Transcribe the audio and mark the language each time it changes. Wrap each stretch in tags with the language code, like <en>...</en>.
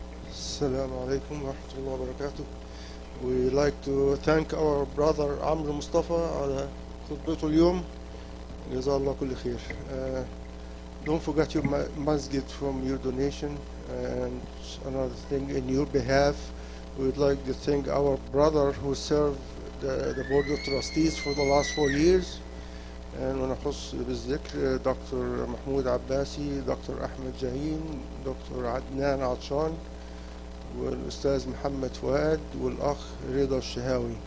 <ar>السلام عليكم ورحمة الله وبركاته.</ar> <en>We like to thank our brother عمرو مصطفى</en> <ar>على خطبته اليوم. جزاه الله كل خير.</ar> <en>Don't forget your masjid from your donation. And another thing, in your behalf, we would like to thank our brother who served the board of trustees for the last 4 years.</en> <ar>And ونخص بالذكر دكتور محمود عباسي، دكتور أحمد جاهين، دكتور عدنان عطشان، والأستاذ محمد فؤاد، والأخ رضا الشهاوي.</ar>